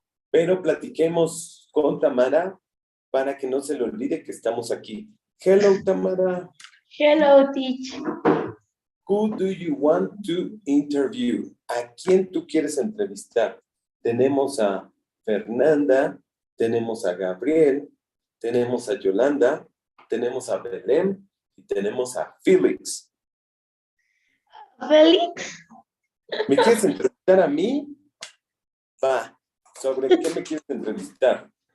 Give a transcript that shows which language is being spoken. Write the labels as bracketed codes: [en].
[es] Pero platiquemos con Tamara para que no se le olvide que estamos aquí. [en] Hello, Tamara. Hello, teacher. Who do you want to interview? [es] ¿A quién tú quieres entrevistar? Tenemos a Fernanda, tenemos a Gabriel, tenemos a Yolanda, tenemos a Belén y tenemos a Félix. Félix. ¿Me quieres entrevistar a mí? Va. ¿Sobre qué me quieres entrevistar?